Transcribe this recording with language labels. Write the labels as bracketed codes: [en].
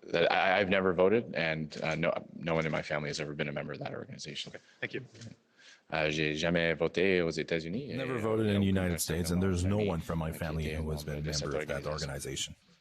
[en] I've never voted, and no one in my family has ever been a member of that organization. Okay, thank you. [fr] J'ai jamais voté aux États-Unis. [en] Never voted in the United States, and there's no one from my family who has been a member of that organization.